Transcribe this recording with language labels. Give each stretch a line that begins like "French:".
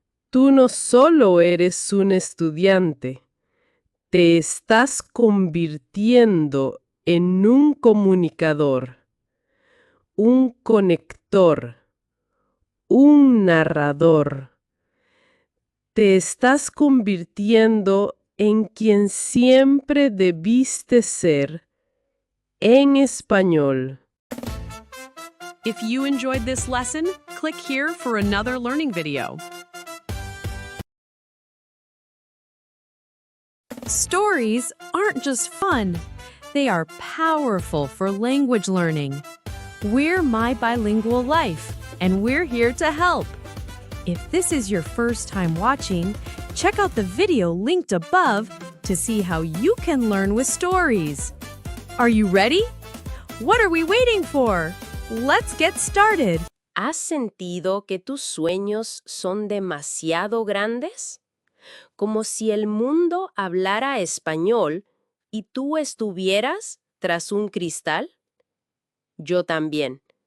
Spanish: Tú no solo eres un estudiante, te estás convirtiendo en un comunicador, un conector, un narrador. Te estás convirtiendo en quien siempre debiste ser en español.
English: If you enjoyed this lesson, click here for another learning video. Stories aren't just fun, they are powerful for language learning. We're My Bilingual Life, and we're here to help. If this is your first time watching, check out the video linked above to see how you can learn with stories. Are you ready? What are we waiting for? Let's get started.
Spanish: ¿Has sentido que tus sueños son demasiado grandes? Como si el mundo hablara español y tú estuvieras tras un cristal. Yo también.